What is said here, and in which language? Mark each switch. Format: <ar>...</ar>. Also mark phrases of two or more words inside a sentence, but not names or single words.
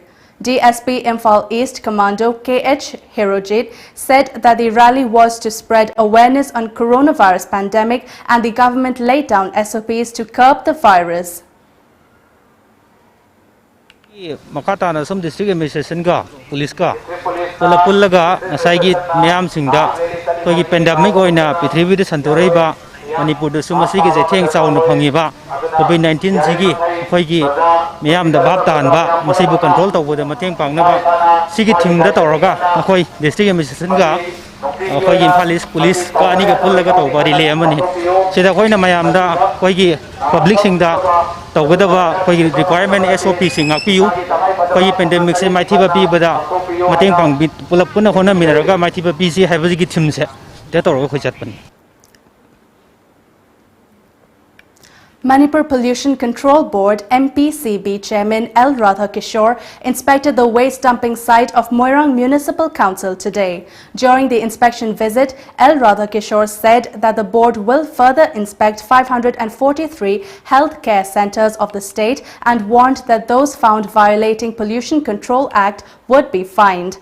<en>DSP Imphal East Commando KH Hirojit said that the rally was to spread awareness on coronavirus pandemic and the government laid down SOPs to curb the virus.</en> <mni>Makatana</mni> <en>some district administration</en> <mni>ka police ka pullaga nasaigi miyam singda togi pandemic oina pithribi de santorai ba Manipur da sumasi ge theng chauna phangi ba COVID-19 sigi khoigi miyam da bab tan ba masibu control tawbo da mateng pangna ba sigi thing da tawraga khoi</mni> <en>district administration</en> <mni>ga khoi</mni> <en>Imphal East police</en> <mni>ka ani ga pullaga tawba rile amani sida khoina mayam da khoigi public singda tawgadaba khoi requirement SOP sing akpiu khoi pandemic se maithiba pi bada mateng pang pulap puna hona minaraga maithiba pi si haibaji gi thim se te tawra khoi chatpan.</mni> <en>Manipur Pollution Control Board MPCB Chairman L. Radha Kishore inspected the waste dumping site of Moirang Municipal Council today. During the inspection visit, L. Radha Kishore said that the board will further inspect 543 health care centers of the state and warned that those found violating Pollution Control Act would be fined.</en>